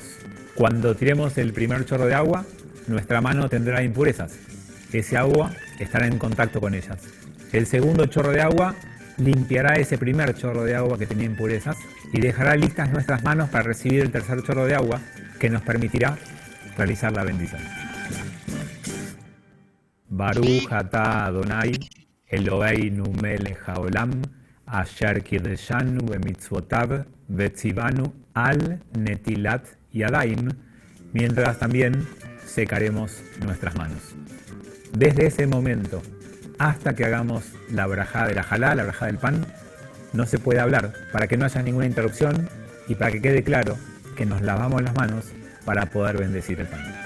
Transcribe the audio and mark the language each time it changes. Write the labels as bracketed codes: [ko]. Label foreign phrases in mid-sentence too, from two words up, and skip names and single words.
[es] Cuando tiremos el primer chorro de agua, nuestra mano tendrá impurezas. Ese agua estará en contacto con ellas. El segundo chorro de agua limpiará ese primer chorro de agua que tenía impurezas y dejará listas nuestras manos para recibir el tercer chorro de agua que nos permitirá realizar la bendición. [he] ברוך אתה אדני אלהינו מלך העולם אשר קדשנו במצותיו וצונו על נטילת ידים, [es] mientras también secaremos nuestras manos. Desde ese momento hasta que hagamos la brajá de la jalá, la brajá del pan, no se puede hablar para que no haya ninguna interrupción y para que quede claro que nos lavamos las manos para poder bendecir el pan.